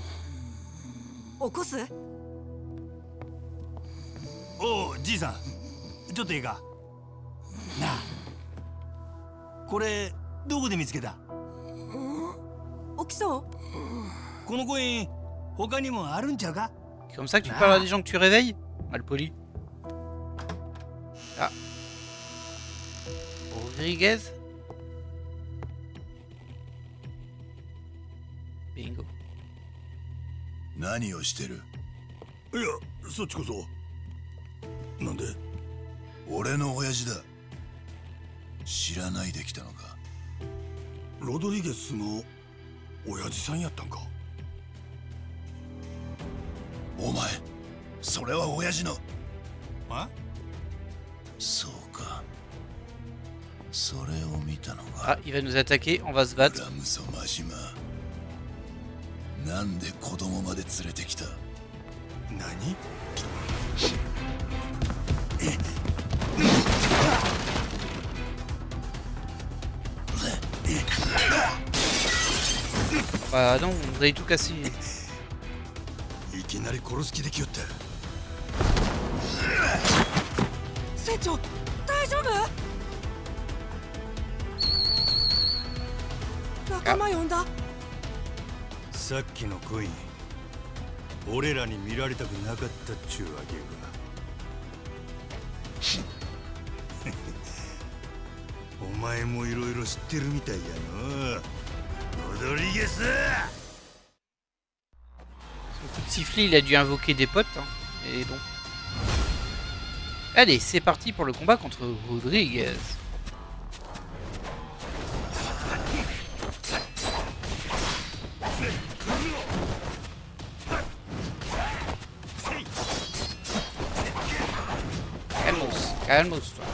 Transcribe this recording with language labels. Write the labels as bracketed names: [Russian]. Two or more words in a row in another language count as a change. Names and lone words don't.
[Japanese] 起こす？おうじいさん、ちょっといいかなあ。これどこで見つけた？起きそう？このコイン他にもあるんちゃうか？ [French] C'est comme ça que tu parles à des gens que tu réveilles? Malpoli. Ah. Rodriguez. Bingo. [Japanese] 何をしてる？いや、そっちこそ。なんで？俺の親父だ。知らないで来たのか？ロドリゲスの親父さんやったんか？お前、それは親父の。あ？そうか。それを見たの Ah, か。 [French] il va nous attaquer, on va se battre. [Japanese] ラムソマ島。なんで子供まで連れてきた？何？ [French] Bah non, vous avez tout cassé. [Japanese] いきなり殺す気できよった。船長、大丈夫？ 仲間呼んだ。さっきのコイン俺らに見られたくなかったっちゅうわけか。お前もいろいろ知ってるみたいやの。ロドリゲス。 [French] Son coup de sifflet, il a dû invoquer des potes. Hein. Et bon. Allez, c'est parti pour le combat contre Rodriguez. Calmos, toi.